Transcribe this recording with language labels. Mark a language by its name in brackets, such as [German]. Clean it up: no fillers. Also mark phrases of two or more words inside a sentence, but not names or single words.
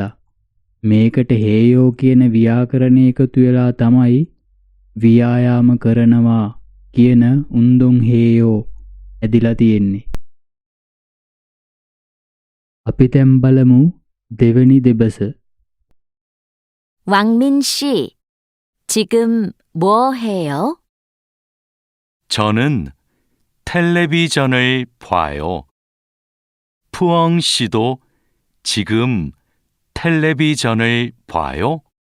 [Sinhala] මේකට හේයෝ කියන ව්‍යාකරණය එකතු වෙලා තමයි ව්‍යායාම කරනවා කියන [Korean] 운동 해요 [Sinhala] ඇදිලා තියෙන්නේ. අපි දැන් බලමු දෙවෙනි දෙබස. [Korean] 왕민 씨, 지금 뭐 해요? 저는 텔레비전을 봐요. 푸엉 씨도 지금 텔레비전을 봐요?